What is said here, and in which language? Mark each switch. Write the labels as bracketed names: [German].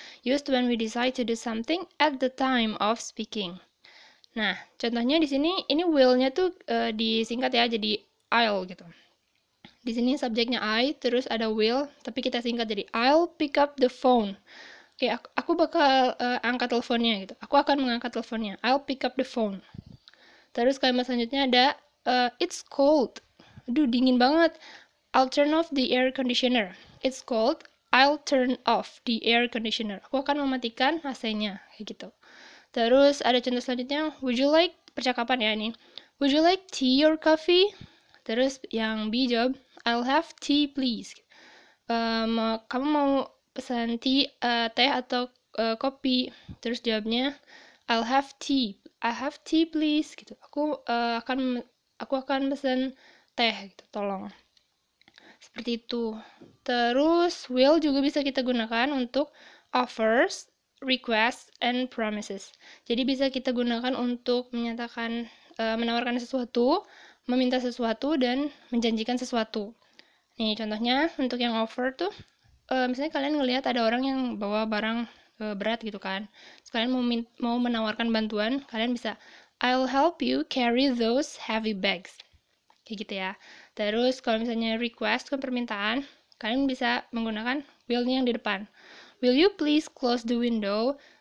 [English] Used when we decide to do something at the time of speaking. [Indonesian] Nah, contohnya di sini ini will-nya tuh disingkat ya jadi I'll gitu. Di sini subjeknya I, terus ada will, tapi kita singkat jadi [English] I'll pick up the phone. [Indonesian] Oke, aku bakal angkat teleponnya gitu. Aku akan mengangkat teleponnya. [English] I'll pick up the phone. [Indonesian] Terus kalimat selanjutnya ada [English] it's cold. [Indonesian] Aduh, dingin banget. [English] I'll turn off the air conditioner. It's cold. I'll turn off the air conditioner. [Indonesian] Aku akan mematikan AC-nya kayak gitu. Terus ada contoh selanjutnya, [English] would you like [Indonesian] percakapan ya ini. [English] Would you like tea or coffee? [Indonesian] Terus yang B jawab, [English] I'll have tea please. [Indonesian] Kamu mau pesan teh atau kopi? Terus jawabnya, [English] I'll have tea. I have tea please gitu. [Indonesian] Aku akan pesan teh gitu, tolong. Seperti itu. Terus will juga bisa kita gunakan untuk [English] offers, requests, and promises. [Indonesian] Jadi bisa kita gunakan untuk menyatakan menawarkan sesuatu, meminta sesuatu, dan menjanjikan sesuatu. Nih contohnya untuk yang offer tuh, misalnya kalian ngelihat ada orang yang bawa barang berat gitu kan. Terus kalian mau menawarkan bantuan, kalian bisa [English] I'll help you carry those heavy bags. [Indonesian] Kayak gitu ya. Terus kalau misalnya request kan permintaan, kalian bisa menggunakan will-nya yang di depan. [English] Will you please close the window?